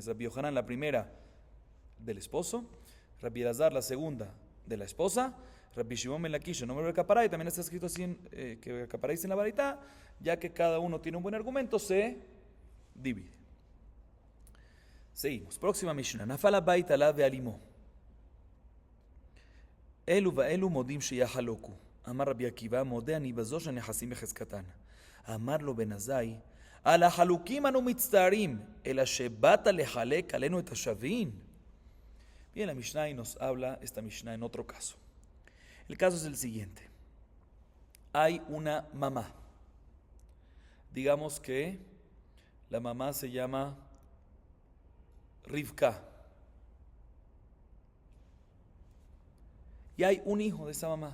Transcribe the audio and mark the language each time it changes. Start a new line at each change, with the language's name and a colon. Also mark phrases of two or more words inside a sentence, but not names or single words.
Spanish: Rabbi Yohanan, la primera del esposo, Rabbi Elazar, la segunda de la esposa, Rabbi Shimon ben Lakish, en nombre de Kapará, y también está escrito así que Kapará dice en la baraita, ya que cada uno tiene un buen argumento, se divide. Seguimos. Próxima Mishnah.
Hebrew: נפל הבית עליו ועל אמו. אלו ואלו מודים שיחלוקו. אמר רבי עקיבא, מודה אני בזו שהנכסים בחזקתן. אמר לו בן עזאי, על החלוקים אנו מצטערים, אלא שבאת לחלק עלינו את השווים.
Spanish: Bien, la Mishnah nos habla, esta Mishnah, en otro caso. El caso es el siguiente. Hay una mamá. Digamos que la mamá se llama Rivka. Y hay un hijo de esa mamá.